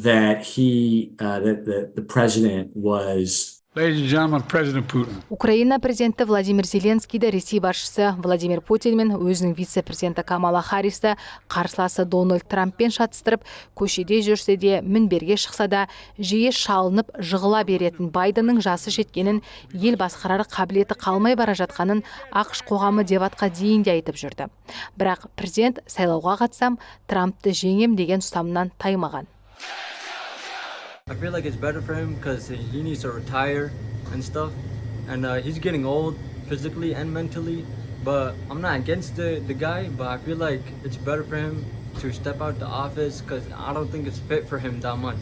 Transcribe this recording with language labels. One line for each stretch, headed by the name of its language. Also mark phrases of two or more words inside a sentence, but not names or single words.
Kazakh: Украина президенті Владимир Зеленскийді Ресей басшысы Владимир Путин мен өзінің вице-президенті Камала Харристі қарсыласы Дональд Трамппен шатыстырып, көшеде жүрсе де, мінберге шықса да, жиі шалынып жығыла беретін Байденнің жасы жеткенін, ел басқарар қабілеті қалмай бара жатқанын ақш қоғамы дебатқа дейін де айтып жүрді. Бірақ президент сайлауға қатысам, Трампты жеңем деген ұстанымнан таймаған.
English: I feel like it's better for him because he needs to retire and stuff, and he's getting old physically and mentally. But I'm not against the guy, but I feel like it's better for him to step out the office because I don't think it's fit for him that much.